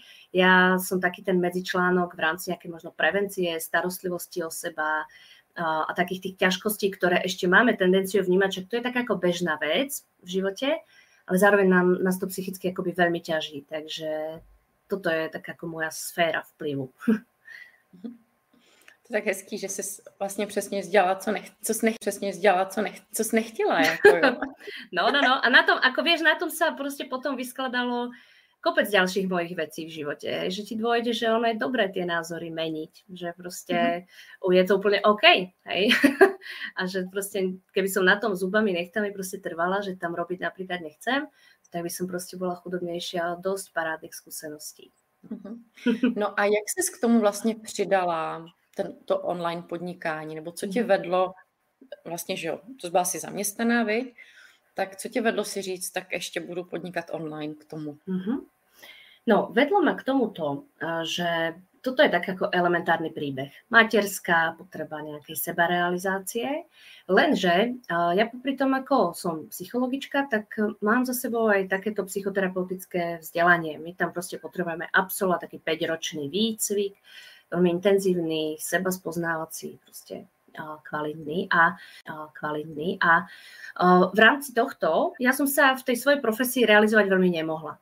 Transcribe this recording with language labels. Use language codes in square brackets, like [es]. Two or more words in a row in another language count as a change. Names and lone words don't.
[sk] Ja som taký ten medzičlánok v rámci nejakej možno prevencie, starostlivosti o seba a takých tých ťažkostí, ktoré ešte máme tendenciu vnímať, že to je taká ako bežná vec v živote, ale zároveň nás to psychicky akoby veľmi ťaží. Takže toto je taká ako moja sféra vplyvu. [cs] To je tak hezký, že jsi vlastně přesně vzdělala, co jsi nechtěla. Jako, jo. No. [sk] A na tom, ako vieš, na tom sa proste potom vyskladalo kopec ďalších mojich vecí v živote. Že ti dôjde, že ono je dobré tie názory meniť. Že proste je to úplne OK. Hej? A že proste, keby som na tom zubami nechtami proste trvala, že tam robiť napríklad nechcem, tak by som proste bola chudobnejšia a dosť parádnych skúseností. Mhm. [cs] No a jak jsi k tomu vlastně přidala to online podnikání, nebo co tě vedlo, vlastně, že jo, to byla si zaměstnaná, viď? Tak co tě vedlo si říct, tak ještě budu podnikat online k tomu? [sk] No, vedlo ma k tomuto, že toto je tak ako elementárny príbeh. Materská potreba nejakej sebarealizácie, lenže ja popri tom, ako som psychologička, tak mám za sebou aj takéto psychoterapeutické vzdelanie. My tam proste potrebujeme absolvovať taký 5-ročný výcvik, veľmi intenzívny, sebaspoznávací, proste kvalitný a v rámci tohto ja som sa v tej svojej profesii realizovať veľmi nemohla.